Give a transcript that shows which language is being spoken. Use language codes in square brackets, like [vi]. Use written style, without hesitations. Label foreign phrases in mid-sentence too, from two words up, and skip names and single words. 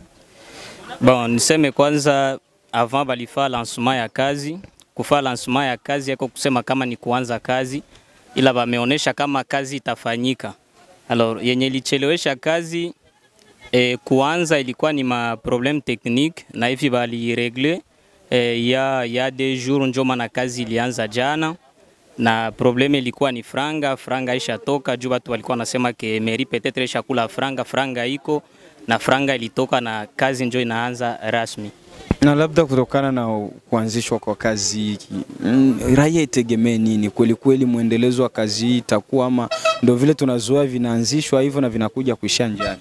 [sw] Bon, niseme kwanza avant balifaa lancement ya kazi. Kufaa lancement ya kazi yako kusema kama ni kuanza kazi, ila wameonesha kama kazi itafanyika. Alors yenye ilichelewesha kazi kuanza ilikuwa ni ma [fr] problème technique, [sw] na hivi bali régler ya [fr] des jours [sw] ndio maana kazi ilianza jana, na probleme ilikuwa ni franga isha toka juu watu walikuwa nasema ke [fr] mairie peut-être [sw] isha kula franga iko na franga ilitoka na kazi ndio inaanza rasmi. Na labda kutokana na kuanzishwa kwa kazi raia itegemee nini? Kweli muendelezo wa kazi hii itakuwa ama ndio vile tunazoea vinaanzishwa hivyo na vinakuja kuisha njiani?